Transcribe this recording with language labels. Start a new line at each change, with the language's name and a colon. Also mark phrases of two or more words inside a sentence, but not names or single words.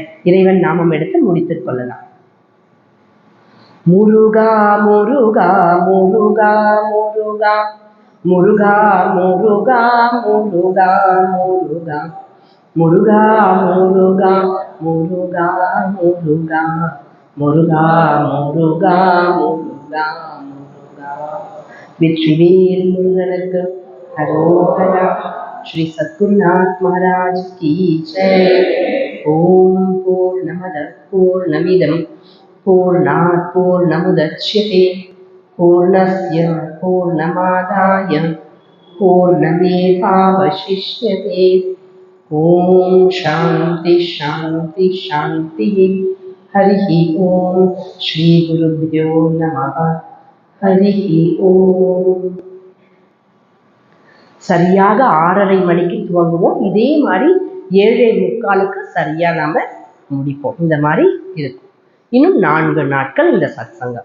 Tamil: இறைவன் நாமம் எடுத்து முடித்துக் கொள்ளலாம். முருகா முருகா முருகா முருகா முருகா முருகா முருகா முருகா முருகா முருகா முருகா முருகா முருகா முருகா முருகா முருகா. வெற்றிவேல் முருகனுக்கு ஹரோஹரா.
Hindi: श्री सद्गुरुनाथ महाराज की जय.
Sanskrit: ॐ पूर्णमद पूर्णमिदं पूर्णात् पूर्णमुदच्यते पूर्णस्य पूर्णमादाय पूर्णमेवावशिष्यते. ॐ शान्ति शान्ति शान्ति. हरि ओम्। श्री गुरुभ्यो नमः. हरि ओम्.
Tamil: சரியாக 6:30 மணிக்கு துவங்குவோம். இதே மாதிரி 7:45 சரியா நாம முடிப்போம். இந்த மாதிரி இருக்கும். இன்னும் 4 நாட்கள் இந்த சத்சங்கம்.